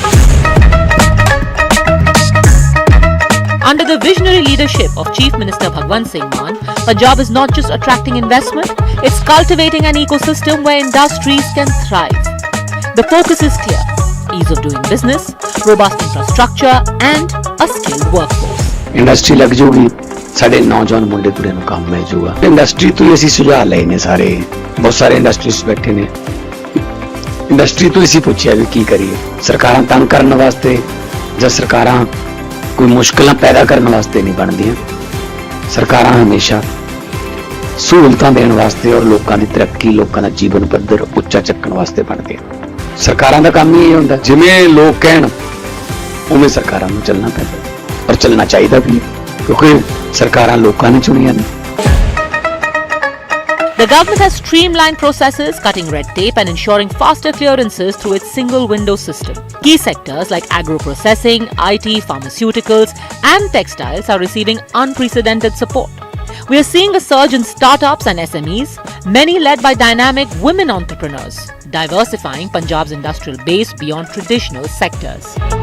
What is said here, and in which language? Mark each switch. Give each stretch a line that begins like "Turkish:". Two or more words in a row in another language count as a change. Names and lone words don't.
English: Under the visionary leadership of Chief Minister Bhagwant Singh Mann, Punjab is not just attracting investment, it's cultivating an ecosystem where industries can thrive. The focus is clear: ease of doing business, robust infrastructure, and a skilled workforce.
Punjabi: ਇੰਡਸਟਰੀ ਲੱਗ ਜਾਊਗੀ, ਸਾਡੇ ਨੌਜਵਾਨ ਮੁੰਡੇ ਕੁੜੀਆਂ ਨੂੰ ਕੰਮ ਮਿਲ ਜਾਊਗਾ। ਇੰਡਸਟਰੀ ਤੋਂ ਹੀ ਅਸੀਂ ਸੁਝਾਅ ਲਏ ਨੇ ਸਾਰੇ, ਬਹੁਤ ਸਾਰੇ ਇੰਡਸਟਰੀਜ਼ ਬੈਠੇ ਨੇ। ਇੰਡਸਟਰੀ ਤੋਂ ਅਸੀਂ ਪੁੱਛਿਆ ਵੀ ਕੀ ਕਰੀਏ, ਸਰਕਾਰਾਂ ਤੰਗ ਕਰਨ ਵਾਸਤੇ ਜਾਂ ਸਰਕਾਰਾਂ ਕੋਈ ਮੁਸ਼ਕਲਾਂ ਪੈਦਾ ਕਰਨ ਵਾਸਤੇ ਨਹੀਂ ਬਣਦੀਆਂ। ਸਰਕਾਰਾਂ ਹਮੇਸ਼ਾ ਸਹੂਲਤਾਂ ਦੇਣ ਵਾਸਤੇ ਔਰ ਲੋਕਾਂ ਦੀ ਤਰੱਕੀ, ਲੋਕਾਂ ਦਾ ਜੀਵਨ ਪੱਧਰ ਉੱਚਾ ਚੁੱਕਣ ਵਾਸਤੇ ਬਣਦੀਆਂ। ਸਰਕਾਰਾਂ ਦਾ ਕੰਮ ਹੀ ਇਹ ਹੁੰਦਾ, ਜਿਵੇਂ ਲੋਕ ਕਹਿਣ ਉਵੇਂ ਸਰਕਾਰਾਂ ਨੂੰ ਚੱਲਣਾ ਪੈਂਦਾ ਔਰ ਚੱਲਣਾ ਚਾਹੀਦਾ ਵੀ, ਕਿਉਂਕਿ ਸਰਕਾਰਾਂ ਲੋਕਾਂ ਨੇ ਚੁਣੀਆਂ ਨੇ।
English: The government has streamlined processes, cutting red tape and ensuring faster clearances through its single window system. Key sectors like agro-processing, IT, pharmaceuticals and textiles are receiving unprecedented support. We are seeing a surge in startups and SMEs, many led by dynamic women entrepreneurs, diversifying Punjab's industrial base beyond traditional sectors.